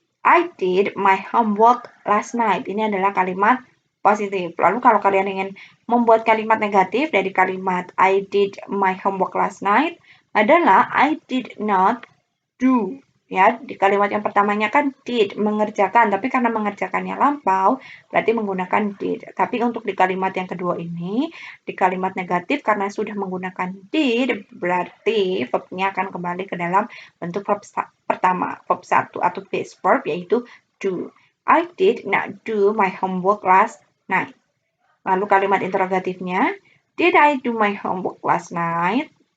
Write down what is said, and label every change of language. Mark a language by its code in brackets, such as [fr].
[en] I did my homework last night. [id] Ini adalah kalimat positif. Lalu kalau kalian ingin membuat kalimat negatif dari kalimat [en] I did my homework last night, [id] adalah [en] I did not do. [id] Ya, di kalimat yang pertamanya kan did, mengerjakan, tapi karena mengerjakannya lampau, berarti menggunakan did. Tapi untuk di kalimat yang kedua ini, di kalimat negatif karena sudah menggunakan did, berarti verbnya akan kembali ke dalam bentuk verb pertama, verb 1 atau base verb, yaitu do. [en] I did not do my homework last night. [id] Lalu kalimat interrogatifnya, [en] did I do my homework last night?